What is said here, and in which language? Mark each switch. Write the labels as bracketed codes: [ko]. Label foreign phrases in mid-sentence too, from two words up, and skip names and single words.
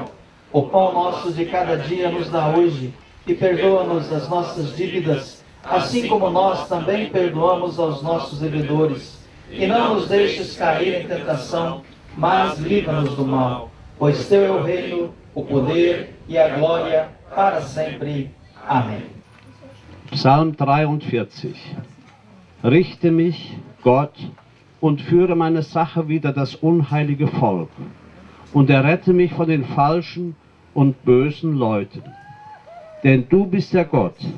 [pt] O pão nosso de cada dia nos dá hoje, e perdoa-nos as nossas dívidas, assim como nós também perdoamos aos nossos devedores. E não nos deixes cair em tentação, mas livra-nos do mal. Pois Teu é o reino, o poder e a glória para sempre. Amém. [de] Psalm 43. Richte mich, Gott, und führe meine Sache wider das unheilige Volk, und errette mich von den falschen und bösen Leuten. Denn Du bist der Gott.